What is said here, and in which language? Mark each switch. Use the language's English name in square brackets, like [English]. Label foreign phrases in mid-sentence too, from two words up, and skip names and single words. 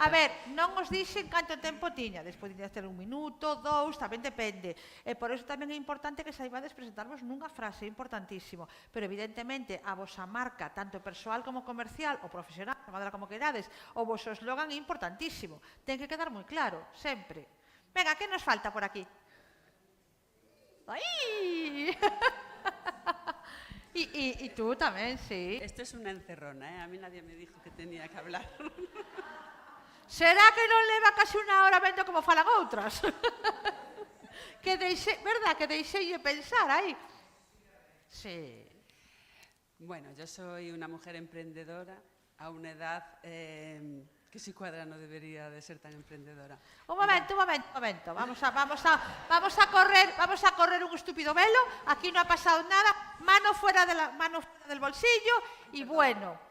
[Galician] A ver, non os dixen canto tempo tiña. Despois tiñas ter 1 minuto, 2, tamén depende. E por eso tamén é importante que saibades presentarvos nunha frase, é importantísimo. Pero evidentemente a vosa marca, tanto persoal como comercial, ou profesional, chamadela como querades, o voso eslogan é importantísimo. Ten que quedar moi claro, sempre. Venga, que nos falta por aquí? [Spanish] ¡Ay! Y tú tamén, sí. Esto es una encerrona, ¿eh? A mí nadie me dijo que tenía que hablar. [Galician] Será que non leva casi unha hora vendo como falan outras? Que deixei, verdad, que deixei de pensar aí. [Spanish] Sí. Bueno, yo soy una mujer emprendedora a una edad que si cuadra no debería de ser tan emprendedora. Un momento. Vamos a correr un estúpido velo. Aquí no ha pasado nada. Mano fuera del bolsillo y bueno.